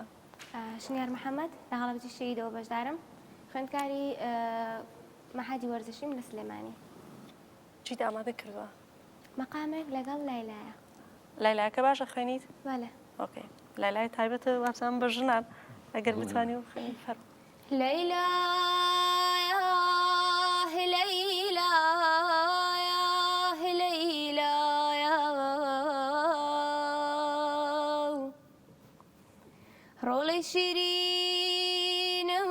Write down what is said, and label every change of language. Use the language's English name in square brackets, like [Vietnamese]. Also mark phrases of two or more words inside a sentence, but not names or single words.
[Central Kurdish] شنیار محەممەد لە هەڵبجی شەیدەوە بەشدارم خوێندکاری مەحادی وەرزشیم لە سلێمانی چیت ئامادە کردووە مەقامێک لەگەڵ لایلایە لایلایەکە باشە خوێنیت بەڵێ ئۆکێ لایلای تایبەتە وابزان بە ژنان ئەگەر بتوانی و خوێنی فەرمو [Arabic] ليلى يا ليلى يا ليلى يا [Central Kurdish] رولي شيرين